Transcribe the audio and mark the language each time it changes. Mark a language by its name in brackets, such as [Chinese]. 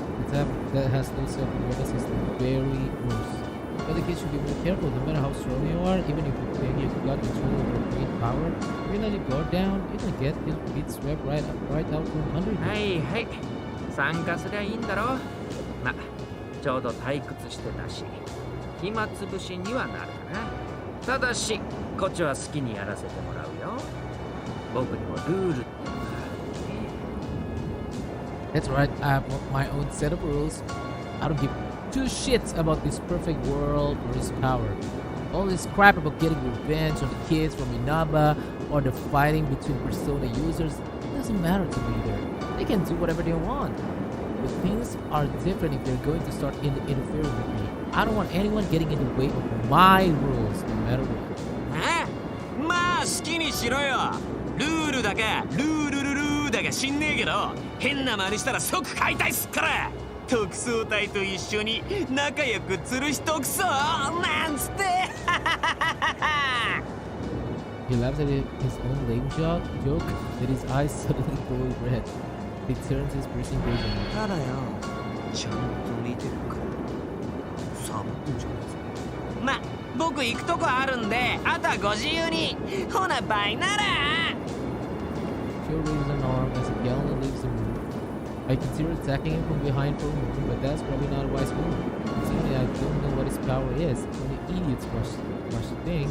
[English] The type that has no self-awareness is the very worst. But the kids should be more careful. No matter how strong you are, even if you think you've got control over a great power, if you let it go down, you're gonna get your feet swept right out from under you. [Japanese] はいはい、参加すりゃいいんだろ。ま、ちょうど退屈してたし暇つぶしにはなるかな。ただしこっちは好きにやらせてもらうよ。僕にもルールってのがあるね。 [English] That's right, I have my own set of rules. I don't give two shits about this perfect world or this power. All this crap about getting revenge on the kids from Inaba or the fighting between Persona users doesn't matter to me either. They can do whatever they want. But things are different if they're going to start interfering with me. I don't want anyone getting in the way of my rules, no matter what. [Japanese] まあ好きにしろよ。ルールだかルールルルーだか知んねえけど、変な真似したら即解体すっから。特捜隊と一緒に仲良く釣る人くそなんつって。 [English] He laughs at his own lame joke that his eyes suddenly glow red. He turns his piercing gaze on me. [Japanese] ただよ、ちゃんと見てるから。サボってんじゃねえぞ。ま、僕行くとこあるんで、あとはご自由に。ほなバイなら。 [English] Joe raises an arm as he gallantly leaves the room. I considered attacking him from behind for a moment, but that's probably not a wise move. Considering I don't know what his power is. Only idiots rush the things.